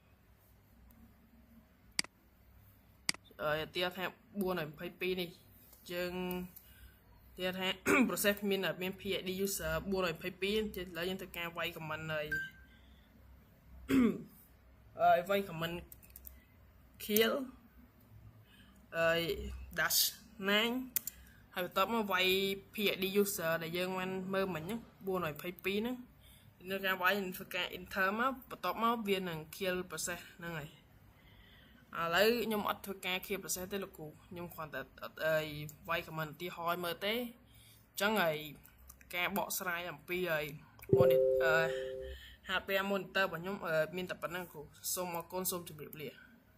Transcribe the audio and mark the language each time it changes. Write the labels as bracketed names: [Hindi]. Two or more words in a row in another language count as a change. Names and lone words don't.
[Khmer] ឧទាហរណ៍ថា422នេះយើងនិយាយថា process មាន [English] PID user [Khmer] 422ឥឡូវយើងធ្វើការវាយ comment ហើយវាយ [English] comment kill [Khmer] dash 9 ហើយបន្ទាប់មកវាយ [English] PID user [Khmer] ដែលយើងបានមើលមិញហ្នឹង422ហ្នឹងនៅការវាយធ្វើការ enter មកបន្ទាប់មកវានឹង [English] kill process [Khmer] ហ្នឹងហើយឥឡូវខ្ញុំអត់ធ្វើការ [English] kill process [Khmer] ទេលោកគ្រូខ្ញុំគ្រាន់តែវាយ comment ឧទាហរណ៍មើលទេអញ្ចឹងហើយការបកស្រាយអំពីហើយ [English] hardware monitor [Khmer] របស់ខ្ញុំមានតែប៉ុណ្្នឹងគ្រូសូមអរគុណសូមជម្រាបលា